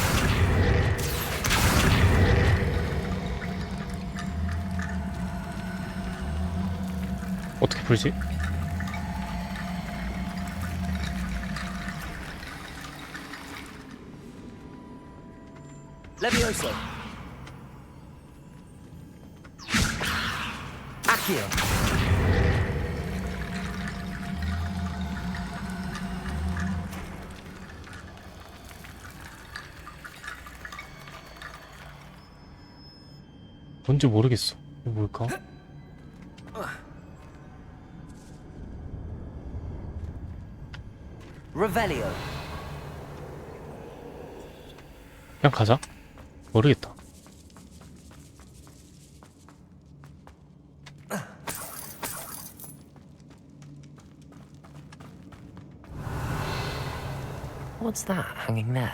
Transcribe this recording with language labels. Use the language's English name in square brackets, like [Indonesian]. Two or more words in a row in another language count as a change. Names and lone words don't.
[Korean] 어떻게 풀지? Levioso. Accio. 뭔지 모르겠어. 이거 뭘까? Revelio. 그냥 가자. 모르겠다. [English] What's that hanging there?